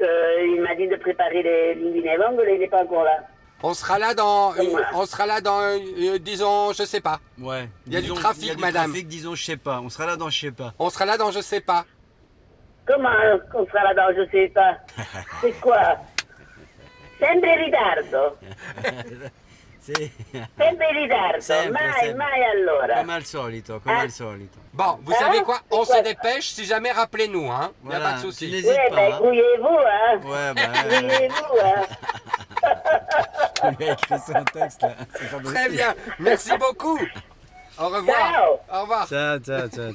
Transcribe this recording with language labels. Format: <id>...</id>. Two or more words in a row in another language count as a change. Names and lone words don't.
<fr>Il m'a dit de préparer les linguine vongole, il n'est pas encore là. On sera là disons, je sais pas. Ouais. Il y a du trafic, madame. Disons, je sais pas. On sera là dans je sais pas. On sera là dans je sais pas. Comment on sera là dans je sais pas? C'est quoi?</fr> <it>Sempre in ritardo.</it> <fr>C'est</fr> <it>Sempre in ritardo. Sempre, mai, sempre. mai allora. comme al solito, comme al solito.</it> <fr>Bon, vous Hein? savez quoi? On C'est quoi? se dépêche. Si jamais, rappelez-nous, hein. Y a Voilà, pas de tu souci. n'hésites Oui, pas. ben, Hein. grouillez-vous, hein. Ouais, bah, Grouillez-vous, hein. on lui a écrit son texte là. C'est pas Très possible. bien. Merci beaucoup. Au revoir. Ciao. Au revoir. Ciao, ciao, ciao,</fr>